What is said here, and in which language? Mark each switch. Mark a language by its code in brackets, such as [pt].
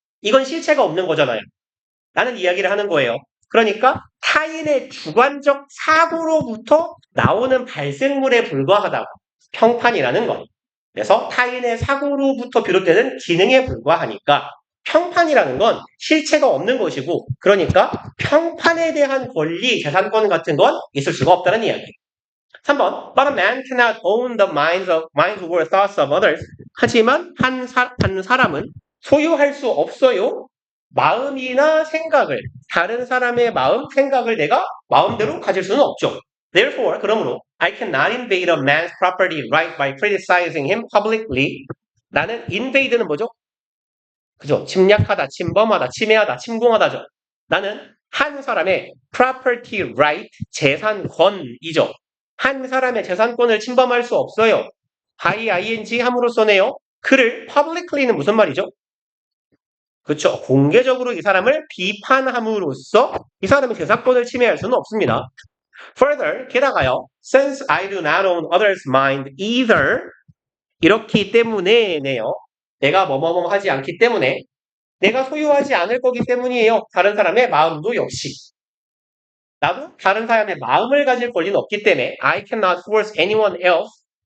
[ko] 이건 실체가 없는 거잖아요. 라는 이야기를 하는 거예요. 그러니까 타인의 주관적 사고로부터 나오는 발생물에 불과하다고. 평판이라는 건. 그래서 타인의 사고로부터 비롯되는 기능에 불과하니까 평판이라는 건 실체가 없는 것이고, 그러니까 평판에 대한 권리, 재산권 같은 건 있을 수가 없다는 이야기. 3번. [en] But a man cannot own the minds or thoughts of others. [ko] 하지만 한 사람은 소유할 수 없어요. 마음이나 생각을, 다른 사람의 마음, 생각을 내가 마음대로 가질 수는 없죠. [en] Therefore, [ko] 그러므로 [en] I cannot invade a man's property right by criticizing him publicly. [ko] 나는 invade는 뭐죠? 그죠? 침략하다, 침범하다, 침해하다, 침공하다죠. 나는 한 사람의 property right, 재산권이죠. 한 사람의 재산권을 침범할 수 없어요. by ing 함으로써네요. 그를 publicly는 무슨 말이죠? 그렇죠. 공개적으로 이 사람을 비판함으로써 이 사람의 재산권을 침해할 수는 없습니다. Further, 게다가요. [en] Since I do not own others' mind either. [ko] 이렇기 때문에네요. 내가 뭐뭐뭐 하지 않기 때문에 내가 소유하지 않을 거기 때문이에요. 다른 사람의 마음도 역시. 나도 다른 사람의 마음을 가질 권리는 없기 때문에 [en] I cannot force anyone else.